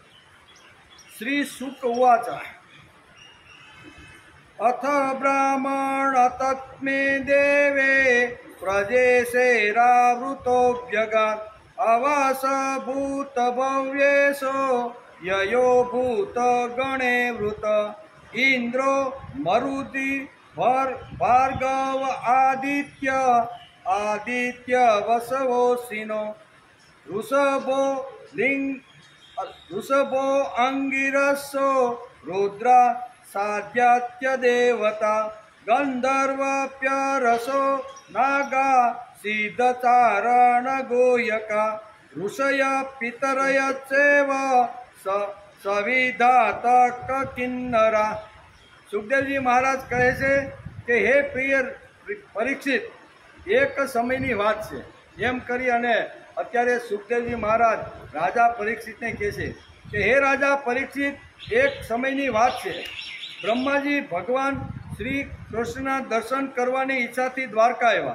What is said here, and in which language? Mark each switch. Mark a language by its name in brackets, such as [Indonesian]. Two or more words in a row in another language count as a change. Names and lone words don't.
[Sanskrit] શ્રી શુક ઉવાચ અથ બ્રાહ્મણ તત્મે દેવે પ્રજેશેરાવૃતોભ્યગાન અવાસ ભૂત ભવ્યેશો યયો ભૂત ગણે વૃત ઇન્દ્રો મરુતિ ભાર્ગવ આદિત્ય વસવોસિનો ઋષભો અંગિરસો रुद्रा साध्यात्य देवता गंधर्वप्यरसो नागा सिद्धचारण गोयका ऋषय पितरय चैव सविधातक किन्नरा। [Gujarati] સુખદેવજી મહારાજ કહે છે કે હે પ્રિય પરીક્ષિત, એક સમયની વાત છે એમ કરી અને અત્યારે સુખદેવજી મહારાજ રાજા પરીક્ષિતને કહે છે કે હે રાજા પરીક્ષિત, એક સમયની વાત છે. બ્રહ્માજી ભગવાન શ્રી કૃષ્ણના દર્શન કરવાની ઈચ્છાથી દ્વારકા આવ્યા.